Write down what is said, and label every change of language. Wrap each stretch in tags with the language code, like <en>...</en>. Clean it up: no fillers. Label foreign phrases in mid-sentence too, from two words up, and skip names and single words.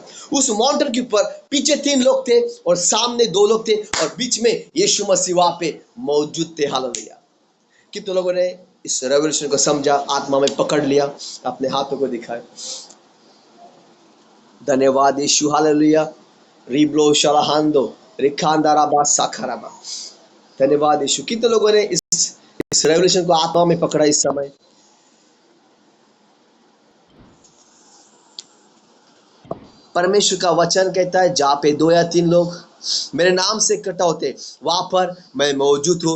<hi>उस माउंटेन के ऊपर पीछे 3 लोग थे और सामने 2 लोग थे, और बीच में यीशु मसीह वहां पे मौजूद थे, हालेलुया। कितने लोगों ने इस रेवल्यूशन को समझा, आत्मा में पकड़ लिया, अपने हाथों को दिखाए? धन्यवाद यीशु, हालेलुया। रिब्लो शलाहांदो, रिखांदाराबा साखाराबा। धन्यवाद यीशु। कितने लोगों ने इस रेवल्यूशन को आत्मा में पकड़ा इस समय? परमेश्वर का वचन कहता है, जहां पे 2 या 3 लोग मेरे नाम से इकट्ठा होते, वहां पर मैं मौजूद हूं।</hi>